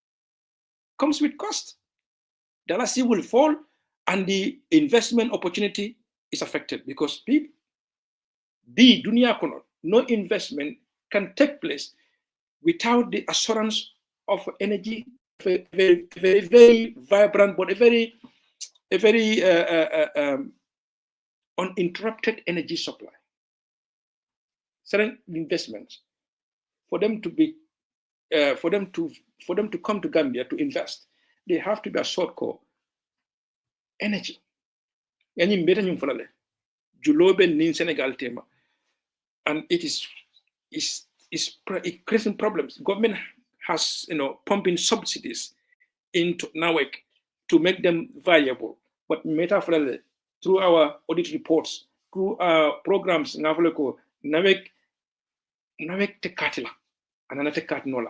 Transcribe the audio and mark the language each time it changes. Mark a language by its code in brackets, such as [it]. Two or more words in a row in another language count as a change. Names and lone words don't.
[en] Dalasi will fall and the investment opportunity is affected because no investment can take place without the assurance of energy, a very, very, very vibrant, but a very uninterrupted energy supply. Certain investments, for them to come to Gambia to invest, they have to be assured energy. [man] Yani mbeta nyum falale. Julobe nin Senegal tema, [en] and it creating problems. Government has pumping subsidies into NAWEC to make them viable, but metaphorically through our audit reports, through our programs, NAWEC tekatila and tekatnola.